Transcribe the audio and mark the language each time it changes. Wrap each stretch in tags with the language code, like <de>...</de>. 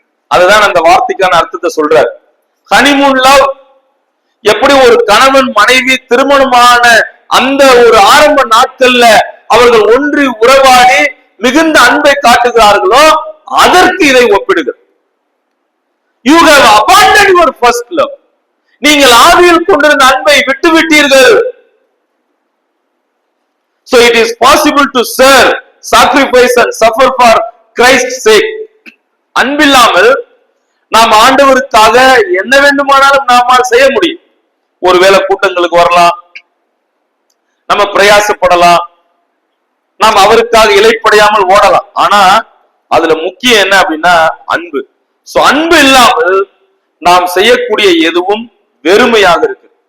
<ta>அதுதான் அந்த வார்த்தைக்கான அர்த்தத்தை சொல்றாரு. ஹனிமூன் லவ், எப்படி ஒரு கணவன் மனைவி திருமணமான அந்த ஒரு ஆரம்ப நாட்கள்ல அவர்கள் ஒன்றி உறவாடி மிகுந்த அன்பை காட்டுகிறார்களோ, அதற்கு இதை ஒப்பிடுகிறார்.</ta> <en>You have abandoned your first love.</en> <ta>நீங்கள் ஆதியில் கொண்டிருந்த அன்பை விட்டுவிட்டீர்கள்.</ta> <en>So it is possible to serve, sacrifice and suffer for Christ's sake.</en> <ta>அன்பில்லாமல் நாம் ஆண்டவருக்காக என்ன வேண்டுமானாலும் நாமால் செய்ய முடியும். ஒருவேளை கூட்டங்களுக்கு வரலாம், நம்ம பிரயாசப்படலாம், நாம் அவருக்காக இலைப்படையாமல் ஓடலாம். ஆனா அதுல முக்கியம் என்ன அப்படின்னா அன்பு. சோ அன்பு இல்லாமல் நாம் செய்யக்கூடிய எதுவும் வெறுமையாக இருக்கு.</ta>